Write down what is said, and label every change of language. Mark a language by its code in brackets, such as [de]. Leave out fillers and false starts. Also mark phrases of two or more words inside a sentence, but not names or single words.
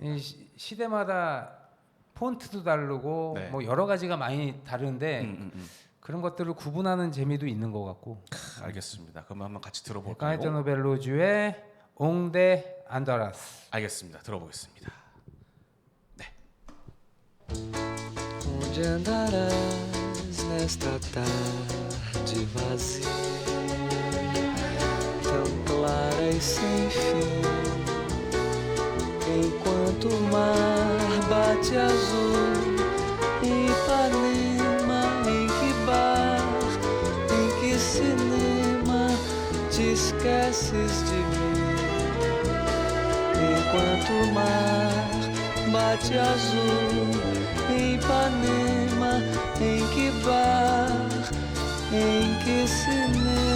[ko] 이 시대마다 폰트도 다르고 네. 뭐 여러 가지가 많이 다른데 그런 것들을 구분하는 재미도 있는 것 같고. 알겠습니다. 그럼 한번 같이 들어볼까요? 까에타노 벨로주의 옹데 안다라스. 알겠습니다. 들어보겠습니다. [pt] Onde andarás nesta tarde vazia, tão clara e sem fim, enquanto o mar bate azul em Ipanema, em que bar, em que cinema te esqueces de mim, enquanto o mar bate azul em Ipanema, em que bar, em que cinema